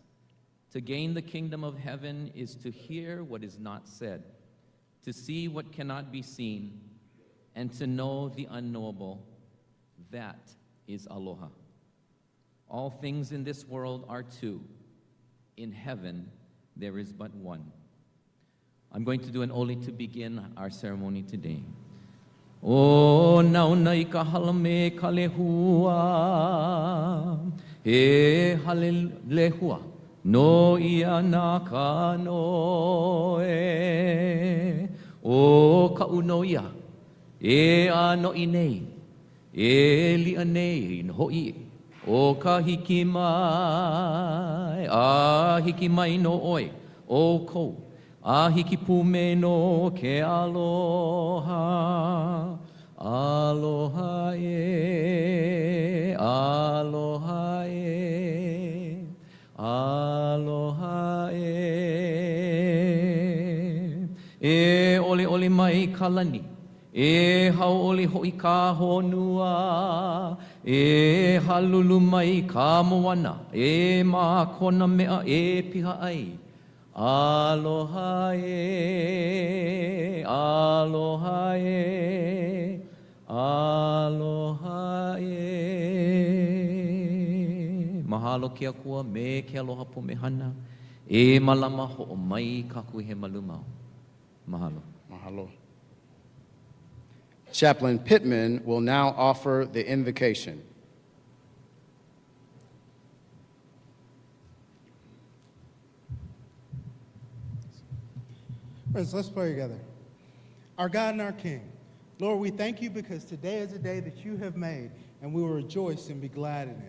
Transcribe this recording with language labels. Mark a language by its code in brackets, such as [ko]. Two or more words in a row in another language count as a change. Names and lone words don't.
[en] To gain the kingdom of heaven is to hear what is not said, to see what cannot be seen, and to know the unknowable. That is aloha. All things in this world are two. In heaven, there is but one. I'm going to do an oli to begin our ceremony today. [haw] O nauna I ka halame ka lehua, he hale lehua, no ia na ka noe. O ka uno ia, e a no I nei, e li a nei no hoi. O ka hiki mai, a hiki mai no oi, o kou. A hiki pume no ke aloha, aloha e, aloha e, aloha e. E ole ole mai kalani, e hau ole hoi ka honua, e halulu mai ka moana, e ma kona mea e piha ai. Aloha e, aloha e, aloha e. Mahalo ke akua me ke aloha po mehana, e malama ho mai kaku he malumau. Mahalo. Mahalo. [en] Chaplain Pittman will now offer the invocation. Friends, let's pray together. Our God and our King, Lord, we thank you because today is a day that you have made, and we will rejoice and be glad in it.